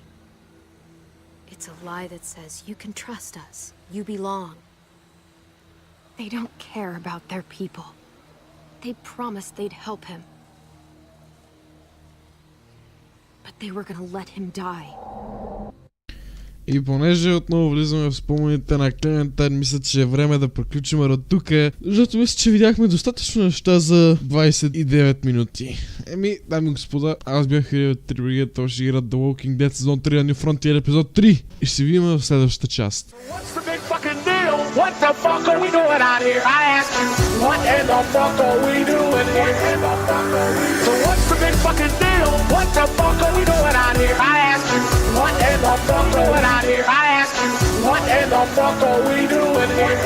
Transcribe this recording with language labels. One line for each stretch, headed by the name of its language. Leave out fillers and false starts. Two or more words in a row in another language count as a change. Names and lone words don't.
English: It's a lie that says you can trust us, you belong. They don't care about their people. They promised they'd help him. But they were gonna let him die.
Bulgarian: И понеже отново влизаме в спомените на Клементайн, мисля, че е време да приключим до тук, защото мисля, че видяхме достатъчно неща за 29 минути. Дами и господа, аз бях Ep03, това ще игра The Walking Dead сезон 3 на New Frontier епизод 3 и ще се видим в следващата част.
English: What the fuck are we doing out here? I ask you, what in the fuck are we doing here? So what's the big fucking deal? What the fuck are we doing out here? I ask you, what in the fuck are we doing out here? I ask you, what in the fuck are we doing here?